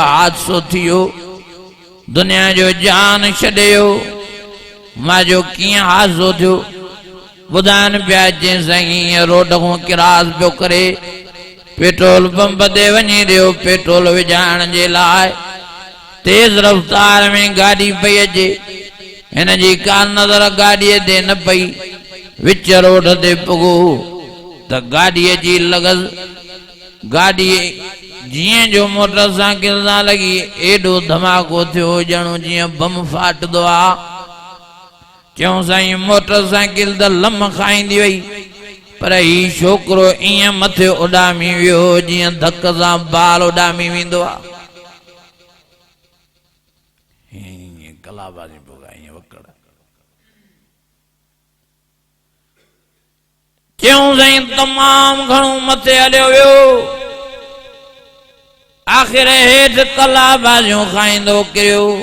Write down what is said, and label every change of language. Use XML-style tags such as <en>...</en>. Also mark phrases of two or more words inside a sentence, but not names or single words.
<sd>हादसो थियो दुनिया जो जान छॾियो मां जो कीअं हादसो थियो ॿुधाइनि पिया जे साईं रोड खां क्रॉस पियो करे पेट्रोल पंप ते वञी रहियो पेट्रोल विझाइण जे लाइ तेज रफ्तार में गाड़ी पई अचे हिन जी का नज़र गाड़ीअ ते न पई विच रोड ते पुगो त गाड़ीअ जी लॻस गाड़ी जिए जो मोटरसाइकिल सां लगी एडो धमाको थियो ॼणो जीअं बम फाटदो आ क्यों साईं मोटरसाइकिल त लम खाईंदी वई पर ही छोकरो ईअं मथे उॾामी वियो जीअं धक सां बाल उॾामी वेंदो आ कलाबाजी ईअं वकड़ क्यों साईं तमाम घणो मथे हलियो वियो आखिर हेठ कलाबाजियूं खाईंदो किरियो</sd>